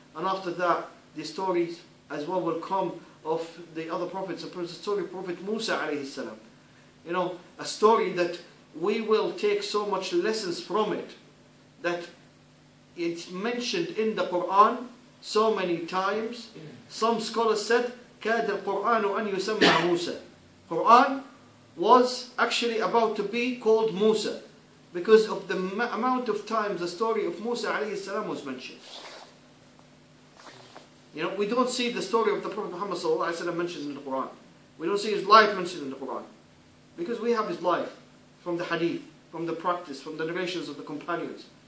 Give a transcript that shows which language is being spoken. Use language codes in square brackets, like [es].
[en] And after that, the stories as well will come of the other prophets. The story of Prophet Musa alayhi salam. A story that we will take so much lessons from it, that it's mentioned in the Quran so many times. [ar] Some scholars said, كَادَ الْقُرْآنُ أَنْ يُسَمَّى مُوسَى. [en] Quran was actually about to be called Musa because of the amount of times the story of Musa alayhi salam was mentioned. We don't see the story of the Prophet Muhammad sallallahu alaihi wasallam mentioned in the Quran. We don't see his life mentioned in the Quran because we have his life from the hadith, from the practice, from the narrations of the companions.